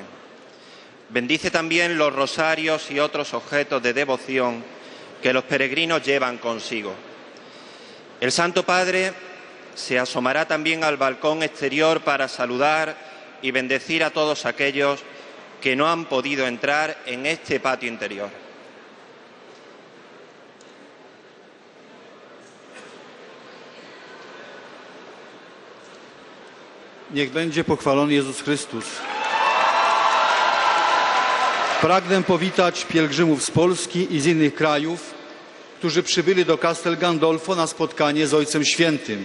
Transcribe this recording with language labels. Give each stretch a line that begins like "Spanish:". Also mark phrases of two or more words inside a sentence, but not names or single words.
Spanish: Bendice también los rosarios y otros objetos de devoción que los peregrinos llevan consigo. El Santo Padre se asomará también al balcón exterior para saludar y bendecir a todos aquellos que no han podido entrar en este patio interior.
Polish: Niech będzie pochwalony Jezus Chrystus. Pragnę powitać pielgrzymów z Polski i z innych krajów, którzy przybyli do Castel Gandolfo na spotkanie z Ojcem Świętym.